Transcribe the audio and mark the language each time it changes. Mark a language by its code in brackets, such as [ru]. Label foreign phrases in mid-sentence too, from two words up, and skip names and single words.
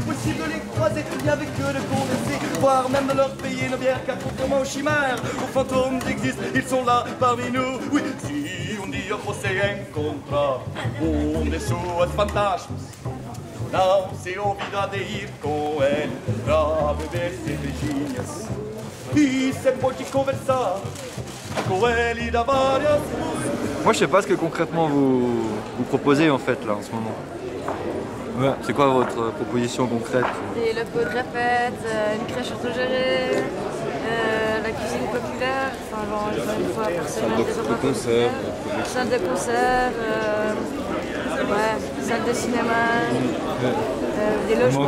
[fr] possible de les croiser, et avec eux de converser, voire même de leur payer nos bières, car contrairement aux chimères, aux fantômes existent, ils sont là parmi nous. [pt] Oui, si un dia você encontrar de suas fantasmas, não se olvida de ir com ele pra beber cervejinhas. E cê pode conversar com ele de várias coisas. [fr] Moi je sais pas ce que concrètement vous proposez en fait là en ce moment. Ouais. C'est quoi votre proposition concrète? Des locaux de répète, une crèche autogérée, la cuisine populaire, enfin genre une fois par semaine des repas populaires, salle de concert, ouais, salle de cinéma, des logements.